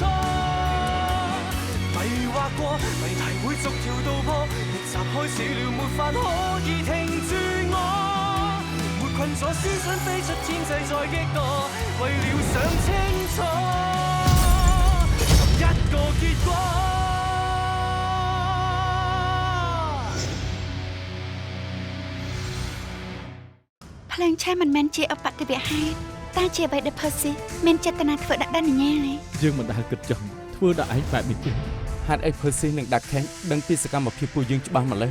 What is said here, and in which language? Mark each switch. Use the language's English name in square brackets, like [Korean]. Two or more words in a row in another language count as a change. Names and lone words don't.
[Cantonese] 迷惑過，謎題會逐條道破，逆襲開始了，沒法可以停住我。沒困咗思想飛出天際再激墮，為了想清楚同一個結果。 [Khmer] ភ្លើងឆេះមិនមែនជាឧបទ្ទវហេតុតែជាអ្វីដែល Percy មានចេតនាធ្វើដាក់ដល់ញ៉ាទេ យើងមិនដែលគិតចង់ធ្វើដាក់ឯងបែបនេះទេហេតុអី Percy នឹងដាក់ខេងដឹងពីសកម្មភាពពួកយើងច្បាស់ម្ល៉េះ